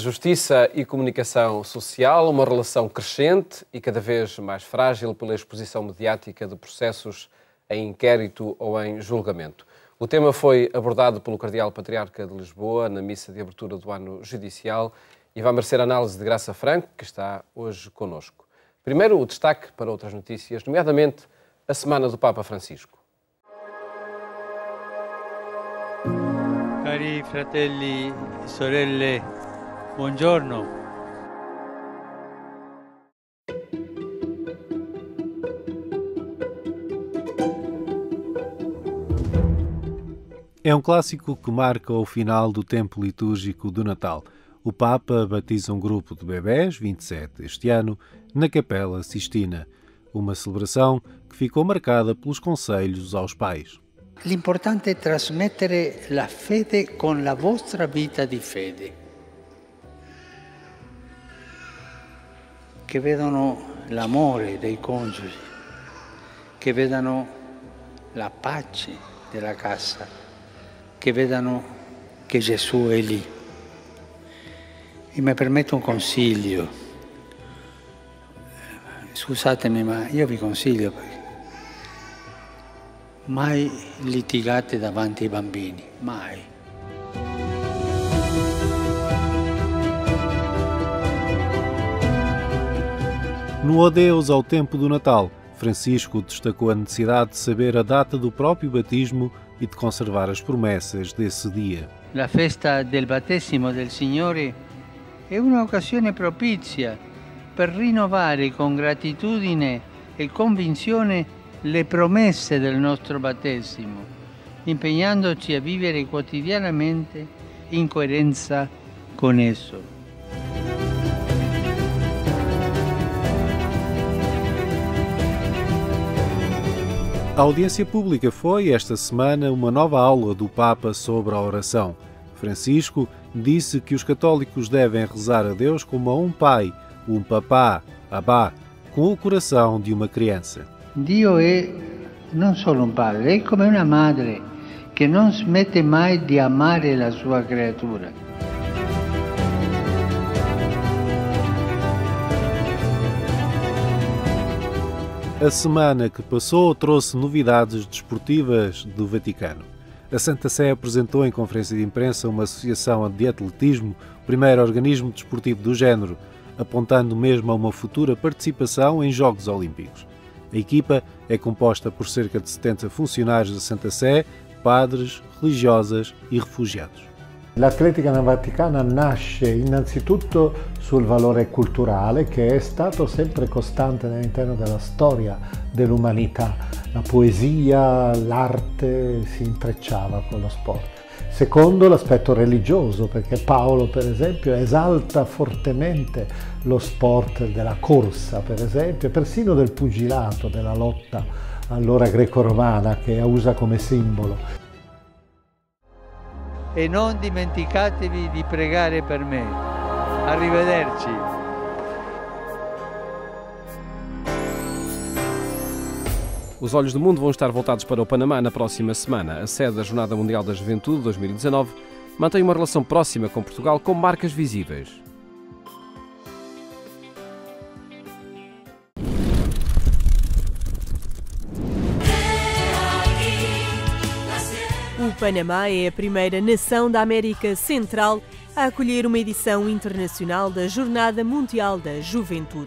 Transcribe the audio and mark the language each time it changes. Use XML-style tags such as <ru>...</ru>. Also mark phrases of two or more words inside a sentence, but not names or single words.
<pt>Justiça e comunicação social, uma relação crescente e cada vez mais frágil pela exposição mediática de processos em inquérito ou em julgamento. O tema foi abordado pelo Cardeal Patriarca de Lisboa na missa de abertura do ano judicial e vai merecer análise de Graça Franco, que está hoje connosco. Primeiro, o destaque para outras notícias, nomeadamente a Semana do Papa Francisco.</pt> <it>Cari fratelli e sorelle, buongiorno.</it> <pt>É um clássico que marca o final do tempo litúrgico do Natal. O Papa batiza um grupo de bebés, 27 este ano, na Capela Sistina. Uma celebração que ficou marcada pelos conselhos aos pais.</pt> <it>L'importante è trasmettere la fede con la vostra vita di fede. Che vedano l'amore dei coniugi, che vedano la pace della casa, che vedano che Gesù è lì. E mi permetto un consiglio. Scusatemi, ma io vi consiglio perché mai litigate davanti ai bambini, mai.</it> <pt>No Adeus ao tempo do Natal, Francisco destacou a necessidade de saber a data do próprio batismo e de conservar as promessas desse dia.</pt> <it>La festa del battesimo del Signore è un'occasione propizia per rinnovare con gratitudine e convinzione le promesse del nostro battesimo, impegnandoci a vivere quotidianamente in coerenza con esso.</it> <pt>A audiência pública foi, esta semana, uma nova aula do Papa sobre a oração. Francisco disse que os católicos devem rezar a Deus como a um pai, um papá, abá, com o coração de uma criança.</pt> <it>Dio è non solo un padre, è come una madre che non smette mai di amare la sua creatura.</it> <pt>A semana que passou trouxe novidades desportivas do Vaticano. A Santa Sé apresentou em conferência de imprensa uma associação de atletismo, o primeiro organismo desportivo do género, apontando mesmo a uma futura participação em Jogos Olímpicos. A equipa é composta por cerca de 70 funcionários da Santa Sé, padres, religiosas e refugiados.</pt> <it>L'atletica nel Vaticano nasce innanzitutto sul valore culturale che è stato sempre costante all'interno della storia dell'umanità. La poesia, l'arte si intrecciava con lo sport. Secondo, l'aspetto religioso, perché Paolo, per esempio, esalta fortemente lo sport della corsa, per esempio, e persino del pugilato, della lotta allora greco-romana, che usa come simbolo. E non dimenticatevi di pregare per me. Arrivederci.</it> <pt>Os olhos do mundo vão estar voltados para o Panamá na próxima semana. A sede da Jornada Mundial da Juventude 2019 mantém uma relação próxima com Portugal com marcas visíveis. O Panamá é a primeira nação da América Central a acolher uma edição internacional da Jornada Mundial da Juventude.</pt>